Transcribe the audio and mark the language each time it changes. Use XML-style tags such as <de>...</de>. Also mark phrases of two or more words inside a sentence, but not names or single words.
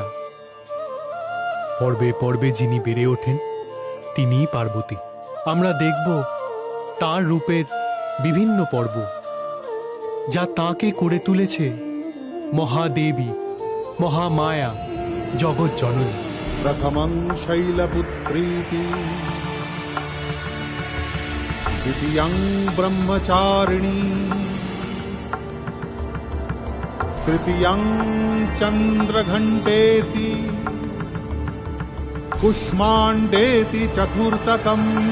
<bn>পর্বে পর্বে যিনি বেড়ে ওঠেন তিনিই পার্বতী। আমরা দেখব তাঁর রূপের বিভিন্ন পর্ব, যা তাঁকে করে তুলেছে মহাদেবী, মহামায়া, জগৎ জননী।</bn> <sa>प्रथमं शैलपुत्रीति द्वितीयं ब्रह्मचारिणी तृतीयं चन्द्रघण्टेति कुष्माण्डेति चतुर्थकम्</sa>